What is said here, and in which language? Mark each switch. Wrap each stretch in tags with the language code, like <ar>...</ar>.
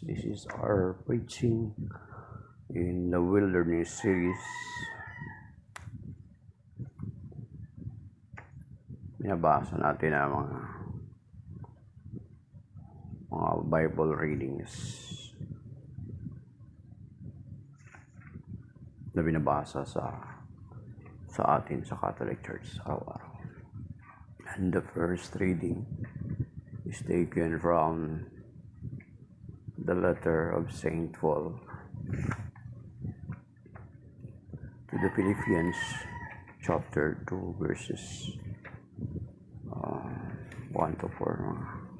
<en>This is our preaching in the Wilderness series.</en> <tl>Binabasa natin ang mga Bible readings na binabasa sa atin sa Catholic Church araw-araw.</tl> <en>And the first reading is taken from the letter of Saint Paul to the Philippians, chapter 2, verses 1 to 4.</en>